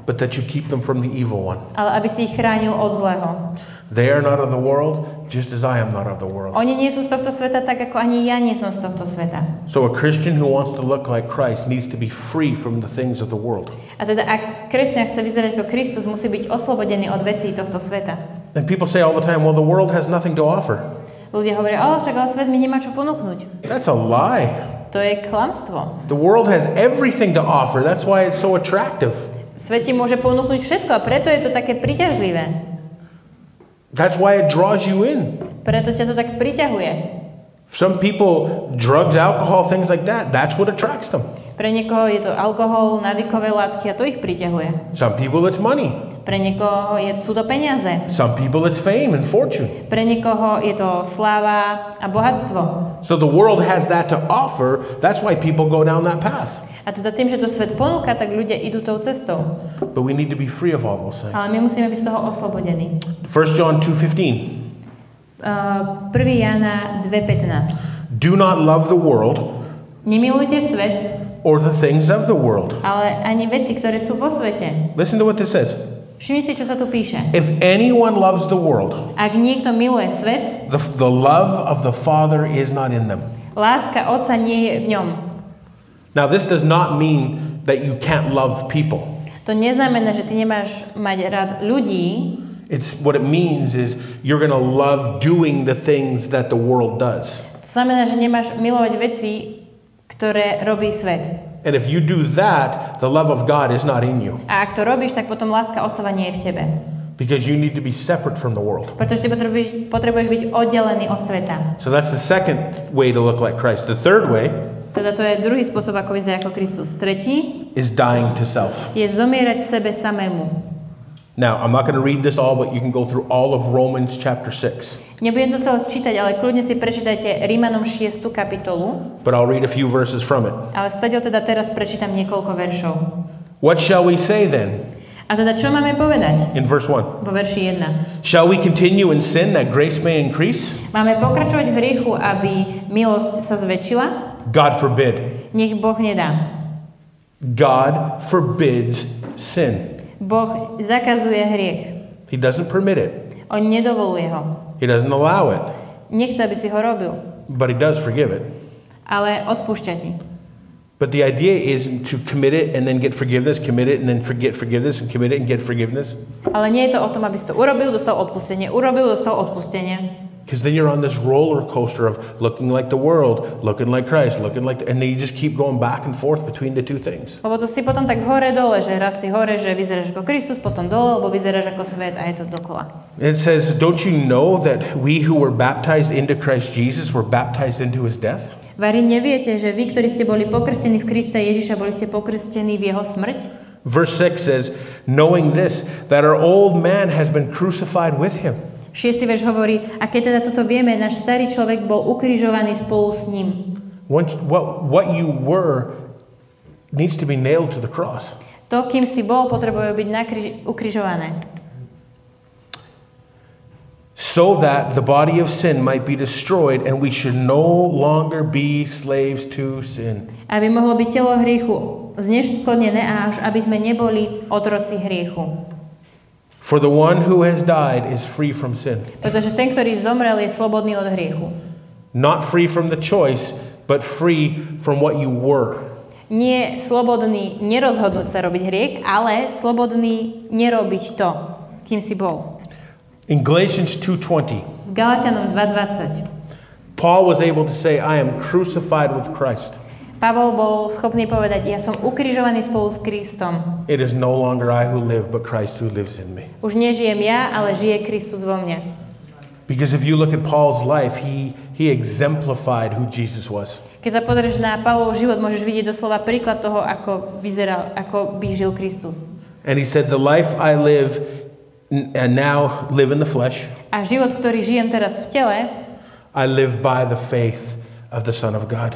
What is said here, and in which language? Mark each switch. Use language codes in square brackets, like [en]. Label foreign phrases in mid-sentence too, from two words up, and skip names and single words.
[en] but that you keep them from the evil one. [sk] ale aby si ich chránil od zlého. [en] They are not of the world, just as I am not of the world. [sk] Oni nie sú z tohto sveta tak, ako ani ja nie som z tohto sveta. [en] So a Christian who wants to look like Christ needs to be free from the things of the world. [sk] A teda ak kresťan chce vyzerať ako Kristus, musí byť oslobodený od vecí tohto sveta. [en] And people say all the time, well, the world has nothing to offer. [sk] Ľudia hovoria, však ale svet mi nemá čo ponúknuť. [en] That's a lie. [sk] To je klamstvo. [en] The world has everything to offer. That's why it's so attractive. [sk] Svet ti môže ponúknuť všetko a preto je to také priťažlivé. [en] That's why it draws you in. [sk] Preto ťa to tak priťahuje. [en] Some people, drugs, alcohol, things like that, that's what attracts them. [sk] Pre niekoho je to alkohol, návykové látky a to ich priťahuje. [en] Some people it's money. [sk] Pre niekoho sú to peniaze. [en] Some people it's fame and fortune. [sk] Pre niekoho je to sláva a bohatstvo. [en] So the world has that to offer. That's why people go down that path. [sk] A teda tým, že to svet ponúka, tak ľudia idú tou cestou. [en] But we need to be free of all those things. [sk] Ale my musíme byť z toho oslobodení. [en] 1 John 2:15. [sk] 1. Jána 2:15. [en] Do not love the world [sk] Nemilujte svet, [en] or the things of the world. [sk] ale ani veci, ktoré sú vo svete. [en] Listen to what this says. [sk] Všimni si, čo sa tu píše. [en] If anyone loves the world, [sk] Ak niekto miluje svet, [en] the love of the Father is not in them. [sk] láska Otca nie je v ňom. [en] Now this does not mean that you can't love people. [sk] To neznamená, že ty nemáš mať rád ľudí. [en] It's what it means is you're going to love doing the things that the world does. [sk] To znamená, že nemáš milovať veci, ktoré robí svet. [en] And if you do that, the love of God is not in you. [sk] A ak to robíš, tak potom láska Otcova nie je v tebe. [en] Because you need to be separate from the world. [sk] Pretože ty potrebuješ byť oddelený od sveta. [en] So that's the second way to look like Christ. The third way [sk] Teda to je druhý spôsob, ako vyzerá ako Kristus. Tretí [en] is dying to self. [sk] je zomierať sebe samému. [en] Now, I'm not going to read this all, but you can go through all of Romans chapter 6. [sk] Nebudem to celé čítať, ale kľudne si prečítajte Rímanom 6. kapitolu. [en] But I'll read a few verses from it. [sk] Ale stadiaľ teda teraz prečítam niekoľko veršov. [en] What shall we say then? [sk] A teda čo máme povedať? [en] In verse 1. [sk] Vo verši 1. [en] Shall we continue in sin that grace may increase? [sk] Máme pokračovať v hriechu, aby milosť sa zväčšila? [en] God forbid. [sk] Nech Boh nedá. [en] God forbids sin. [sk] Boh zakazuje hriech. [en] He doesn't permit it. [sk] On nedovoluje ho. [en] He doesn't allow it. [sk] Nechce, aby si ho robil. [en] But he does forgive it. [sk] Ale odpúšťa ti. [en] But the idea is to commit it and then get forgiveness, commit it and then forget forgiveness, and commit it and get forgiveness. [sk] Ale nie je to o tom, aby si to urobil, dostal odpustenie. Urobil, dostal odpustenie. [en] Because then you're on this roller coaster of looking like the world, looking like Christ, and then you just keep going back and forth between the two things. [sk] Lebo to si potom tak hore-dole, že raz si hore, že vyzeráš ako Kristus, potom dole, lebo vyzeráš ako svet a je to dokola. [en] It says, don't you know that we who were baptized into Christ Jesus were baptized into his death? [sk] Vari neviete, že vy, ktorí ste boli pokrstení v Krista Ježiša, boli ste pokrstení v jeho smrť? [en] Verse 6 says, knowing this, that our old man has been crucified with him. [sk] 6. verš hovorí, a keď teda toto vieme, náš starý človek bol ukrižovaný spolu s ním. [en] What you were needs to be nailed to the cross. [sk] To, kým si bol, potrebuje byť ukrižované. [en] So that the body of sin might be destroyed and we should no longer be slaves to sin. [sk] Aby mohlo byť telo hriechu zneškodnené a až aby sme neboli otroci hriechu. [en] For the one who has died is free from sin. [sk] Pretože ten, ktorý zomrel, je slobodný od hriechu. [en] Not free from the choice, but free from what you were. [sk] Nie slobodný nerozhodnúť sa robiť hriech, ale slobodný nerobiť to, kým si bol. [en] In Galatians 2:20, [sk] V Galatianom 2:20 [en] Paul was able to say, I am crucified with Christ. [sk] Pavol bol schopný povedať, ja som ukrižovaný spolu s Kristom. [en] It is no longer I who live, but Christ who lives in me. [sk] Už nežijem ja, ale žije Kristus vo mne. [en] Because if you look at Paul's life, he exemplified who Jesus was. [sk] Keď sa pozrieš na Pavlov život, môžeš vidieť doslova príklad toho, ako vyzeral, ako by žil Kristus. [en] And he said, the life I live and now live in the flesh. [sk] A život, ktorý žijem teraz v tele, [en] I live by the faith of the Son of God.